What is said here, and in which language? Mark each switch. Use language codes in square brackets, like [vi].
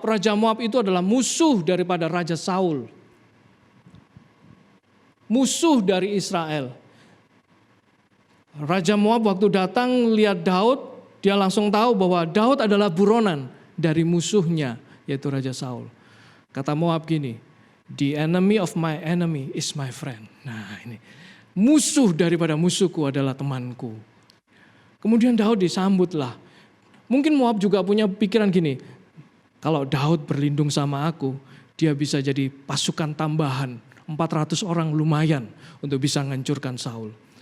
[id] Raja Moab itu adalah musuh daripada Raja Saul. Musuh dari Israel. Raja Moab waktu datang lihat Daud, dia langsung tahu bahwa Daud adalah buronan dari musuhnya, yaitu Raja Saul. Kata Moab gini, [en] the enemy of my enemy is my friend. [id] Nah ini, musuh daripada musuhku adalah temanku. Kemudian Daud disambutlah. Mungkin Moab juga punya pikiran gini, kalau Daud berlindung sama aku, dia bisa jadi pasukan tambahan, 400 orang lumayan untuk bisa menghancurkan Saul.